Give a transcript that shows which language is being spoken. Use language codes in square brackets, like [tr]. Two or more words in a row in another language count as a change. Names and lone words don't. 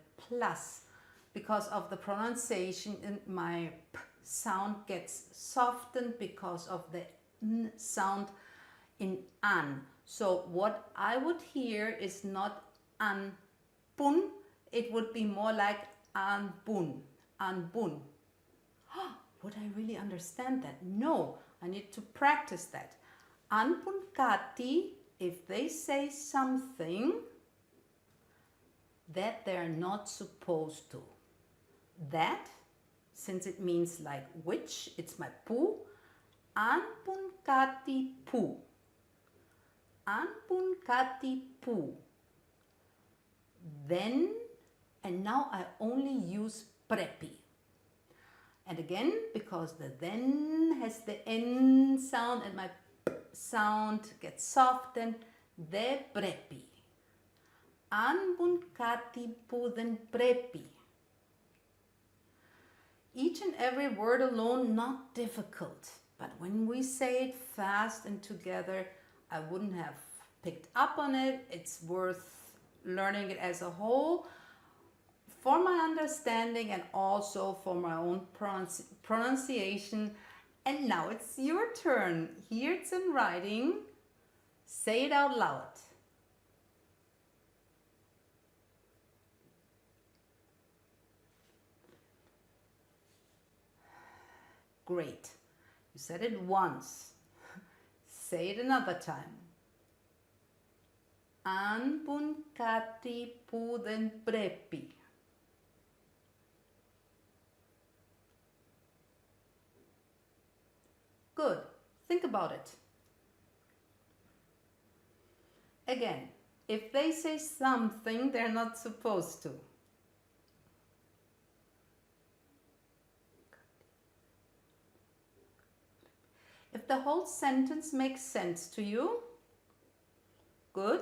[en] Plus, because of the pronunciation, my p sound gets softened because of the n sound in an. So what I would hear is not [el] αν πουν, [en] it would be more like [el] αν μπουν, αν μπουν. [en] Would I really understand that? No, I need to practice that. [el] Αν πουν κάτι, [en] if they say something that they're not supposed to. That, since it means like which, it's my pu. [el] Αν πουν κάτι που. Αν πουν κάτι που. [en] Then, and now I only use prepi. And again, because the then has the n sound and my sound gets softened. [el] Δεν πρέπει. Αν μπουν κάτι που δεν πρέπει. [en] Each and every word alone, not difficult. But when we say it fast and together, I wouldn't have picked up on it. It's worth learning it as a whole for my understanding and also for my own pronunciation. And now it's your turn. Here it's in writing. Say it out loud. Great. You said it once. Say it another time. [el] Αν μπουν κάτι που δεν πρέπει. [en] Good. Think about it. Again, if they say something they're not supposed to. If the whole sentence makes sense to you, good.